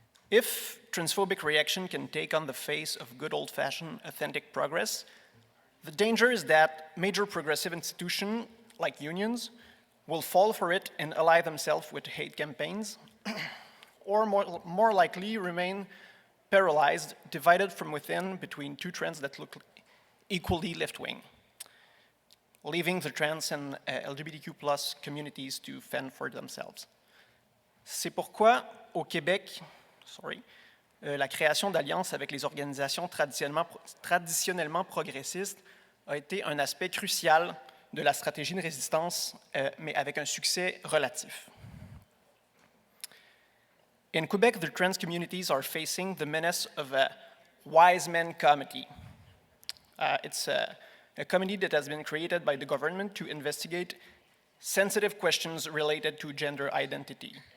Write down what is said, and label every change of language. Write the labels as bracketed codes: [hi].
[en] If transphobic reaction can take on the face of good old-fashioned authentic progress, the danger is that major progressive institutions, like unions, will fall for it and ally themselves with hate campaigns, or more likely remain paralyzed, divided from within between two trends that look equally left-wing, leaving the trans and LGBTQ+ communities to fend for themselves. [fr] C'est pourquoi, au Québec, la création d'alliances avec les organisations traditionnellement progressistes a été un aspect crucial de la stratégie de résistance, mais avec un succès relatif. [en] In Quebec, the trans communities are facing the menace of a wise men committee. It's a committee that has been created by the government to investigate sensitive questions related to gender identity.